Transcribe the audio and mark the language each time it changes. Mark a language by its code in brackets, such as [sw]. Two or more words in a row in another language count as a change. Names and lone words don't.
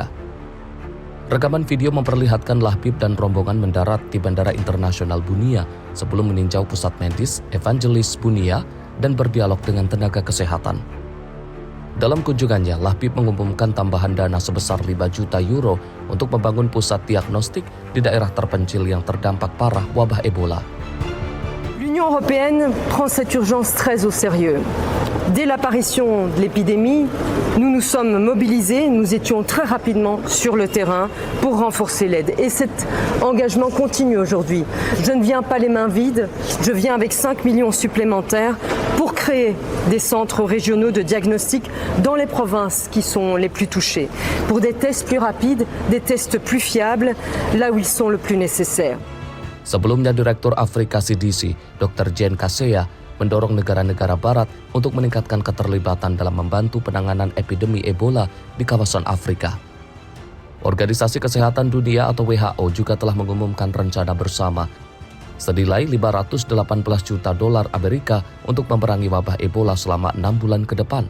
[id] Rekaman video memperlihatkan Lahbib dan rombongan mendarat di Bandara Internasional Bunia sebelum meninjau pusat medis Evangelis Bunia dan berdialog dengan tenaga kesehatan. Dalam kunjungannya, Lahbib mengumumkan tambahan dana sebesar 5 juta euro untuk membangun pusat diagnostik di daerah terpencil yang terdampak parah wabah Ebola. [fr] L'Union européenne prend cette urgence très au sérieux. Dès l'apparition de l'épidémie, nous nous sommes mobilisés, nous étions très rapidement sur le terrain pour renforcer l'aide. Et cet engagement continue aujourd'hui. Je ne viens pas les mains vides, je viens avec 5 millions supplémentaires pour créer des centres régionaux de diagnostic dans les provinces qui sont les plus touchées, pour des tests plus rapides, des tests plus fiables, là où ils sont le plus nécessaires. [id] Sebelumnya, Direktur Afrika CDC, Dr. Jane Kaseya, mendorong negara-negara barat untuk meningkatkan keterlibatan dalam membantu penanganan epidemi Ebola di kawasan Afrika. Organisasi Kesehatan Dunia atau WHO juga telah mengumumkan rencana bersama senilai $518 juta Amerika untuk memerangi wabah Ebola selama 6 bulan ke depan.